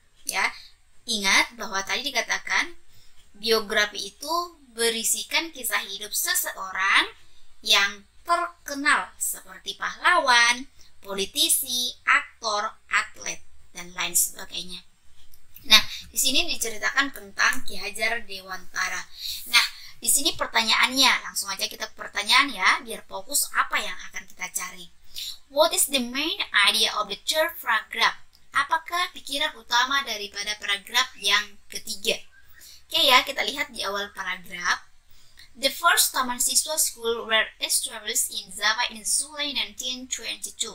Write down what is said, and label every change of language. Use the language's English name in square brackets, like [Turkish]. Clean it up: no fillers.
[Indonesian] Ya, ingat bahwa tadi dikatakan biografi itu berisikan kisah hidup seseorang yang terkenal seperti pahlawan, politisi, aktor, atlet, dan lain sebagainya. Nah, di sini diceritakan tentang Ki Hajar Dewantara. Nah, di sini pertanyaannya, langsung aja kita ke pertanyaan ya, biar fokus apa yang akan kita cari. [English] What is the main idea of the third paragraph? [Indonesian] Apakah pikiran utama daripada paragraf yang ketiga? Oke ya, kita lihat di awal paragraf. [English] The first Taman Siswa School were established in Java in July 1922.